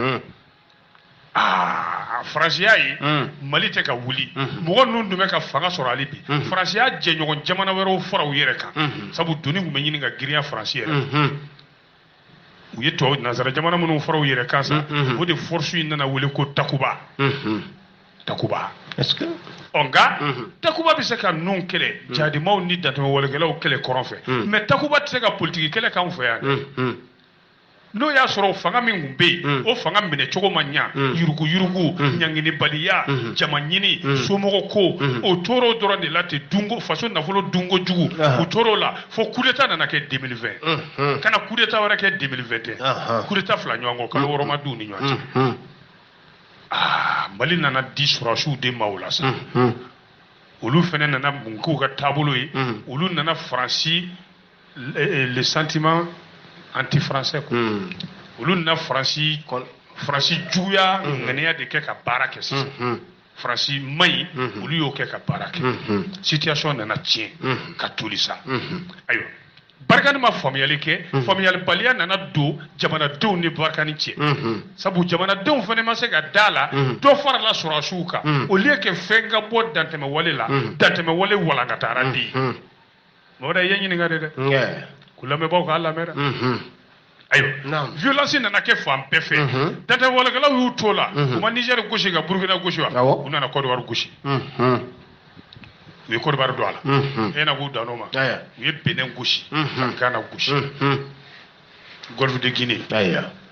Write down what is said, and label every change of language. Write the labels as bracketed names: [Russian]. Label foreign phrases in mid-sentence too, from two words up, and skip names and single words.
[Bambara] Faransiya ye Mali tɛ ka wuli mɔgɔ ninnu dun bɛ ka fanga sɔrɔ hali bi Faransiya jɛɲɔgɔn jamana wɛrɛw fara u yɛrɛ kan sabu doni tun bɛ ɲini ka girinya Faransi yɛrɛ u ye tɔw nanzara jamana minnu fara u yɛrɛ kan sa o de force in nana wele ko Takuba [French] est-ce que [Bambara] nka Takuba bɛ se ka ninnu kɛlɛ jihadimaw ni dantɛmɛwalekɛlaw kɛlɛ kɔrɔn fɛ mais Takuba tɛ se ka politiki kɛlɛ k'anw fɛ yan n'o y'a sɔrɔ fanga min tun bɛ yen o fanga minɛ cogo ma ɲa yurugu ɲanginibaliya jama ɲini somɔgɔ ko o tor'o dɔrɔn de la ten dunko faso nafolo dunko jugu u tor'o la fo [French] coup d'état [Bambara] nana kɛ 2020 kana [French] coup d'état [Bambara] wɛrɛ kɛ 2021 [French] coup d'état [Bambara] 2 ɲɔgɔn kɔ kalo wɔɔrɔ ma d'u ni ɲɔgɔn cɛ Mali nana di sɔrɔsiw de ma o la sa olu fana nana mun k'u ka taabolo ye olu nana Faransi [French] le sentiment anti-français [Bambara] olu na Faransi juguya ŋaniya de kɛ ka baara kɛ sisan Faransi maɲi olu y'o kɛ ka baara kɛ situation nana tiɲɛ ka toli sa ayiwa Barkani ma faamuyali kɛ faamuyalibaliya nana don jamanadenw ni Barkani cɛ sabu jamanadenw fana ma se ka da la dɔ farala sɔrɔsiw kan [French] au lieu que [Bambara] fɛn ka bɔ dantɛmɛwale la dantɛmɛwale walankatara de ye mɔgɔ da ye ɲininka de dɛ ku lamɛnbaaw k'a lamɛn dɛ ayiwa violence nana kɛ fan bɛɛ fɛ dantɛmɛwalekɛlaw y'u to la u ma Niger gosi ka Burkina gosi wa u nana Côte d'Ivoire gosi u ye Côte d'Ivoire don a la e na k'u dan n'o ma u ye Benin gosi ka Ghana gosi Golfe de Guinée ayiwa